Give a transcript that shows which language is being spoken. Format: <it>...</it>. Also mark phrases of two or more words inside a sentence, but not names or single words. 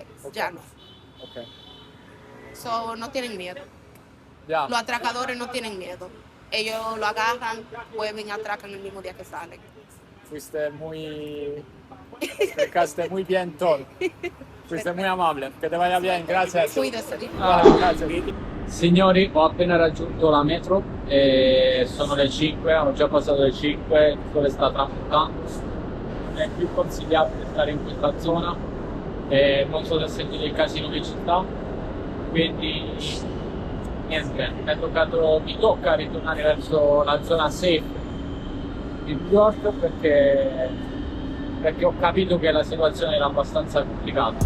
<es>Ya no. So, no tienen miedo. Los atracadores no tienen miedo. Ellos lo agarran, vuelven y atracan el mismo día que salen. Fuiste muy... explicaste muy bien todo. Fuiste muy amabile. Che te vaya bien,</es> <it>grazie.</it> <es>Cuídese.</es> <it>Grazie. Signori, ho appena raggiunto la metro e sono le 5, ho già passato le 5, il sole sta tramontando. Non è più consigliabile stare in questa zona, non so se sentite il casino che ci sta, quindi niente, mi tocca ritornare verso la zona safe di New York perché ho capito che la situazione era abbastanza complicata.</it>